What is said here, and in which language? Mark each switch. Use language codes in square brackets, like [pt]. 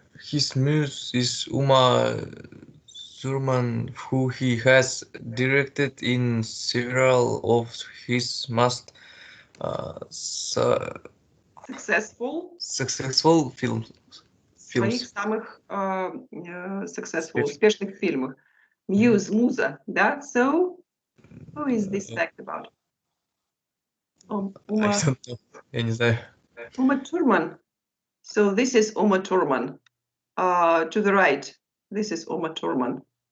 [en] His muse is Uma Thurman, who he has directed in several of his most successful films. [ru] Своих самых successful, успешных фильмах. Муза, да? [en] So, who is this fact about? I don't know. [ru] Я не знаю. [en] Uma Thurman. So this is Uma Thurman. To the right, this is Uma Thurman.